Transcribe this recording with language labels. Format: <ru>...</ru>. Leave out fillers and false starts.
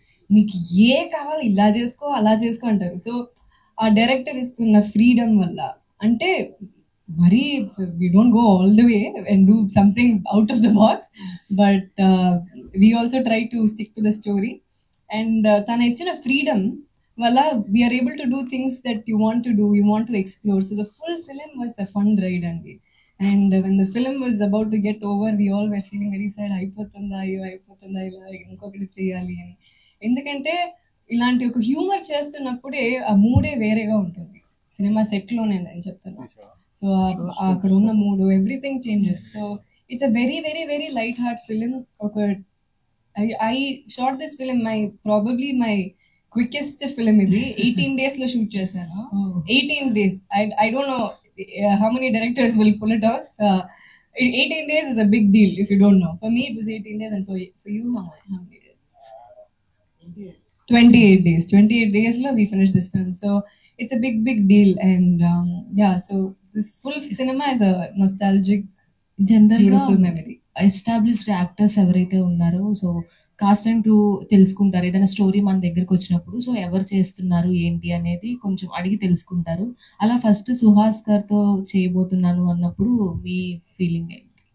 <te>నీకు ఏ కావాలి ఇలా చేసుకో అలా చేసుకో అంటారు. సో ఆ డైరెక్టర్ ఇస్తున్న ఫ్రీడమ్ వల్ల, అంటే మరీ</te> <en>We don't go all the way and do something out of the box, but we also try to stick to the story. And</en> <te>తన ఇచ్చిన ఫ్రీడమ్ వల్ల</te> <en>We are able to do things that you want to do, you want to explore. So the full film was a fun ride అండి. And when the film was about to get over, we all were feeling very sad.</en> <te>అయిపోతుందా అయ్యో అయిపోతుందా, ఇలా ఇంకొకటి చేయాలి అని. ఎందుకంటే ఇలాంటి ఒక హ్యూమర్ చేస్తున్నప్పుడే ఆ మూడే వేరేగా ఉంటుంది. సినిమా సెట్లోనే నేను చెప్తున్నా. సో అక్కడ ఉన్న మూడు</te> <en>Everything changes. So it's a very very very light heart film. ఒక I shot this film probably my quickest film ఇది. 18 days</en> <te>లో షూట్ చేశాను.</te> <en>18 days. I don't know how many directors will pull it off. 18 days is a big deal if you don't know. For me it was 18 days, and for you how many days? 28 days. 28 days lo we finished this film. So it's a big deal. And yeah, so this full cinema is a nostalgic, beautiful memory.</en> <te>Established actors ఎవరైతే ఉన్నారో so cost and crew తెలుసుకుంటారు. ఏదైనా story మన దగ్గరకు వచ్చినప్పుడు so ఎవరు చేస్తున్నారు ఏంటి అనేది కొంచెం అడిగి తెలుసుకుంటారు. అలా ఫస్ట్ సుహాస్ గారితో చేయబోతున్నాను అన్నప్పుడు మీ ఫీలింగ్ ఏంటి?</te>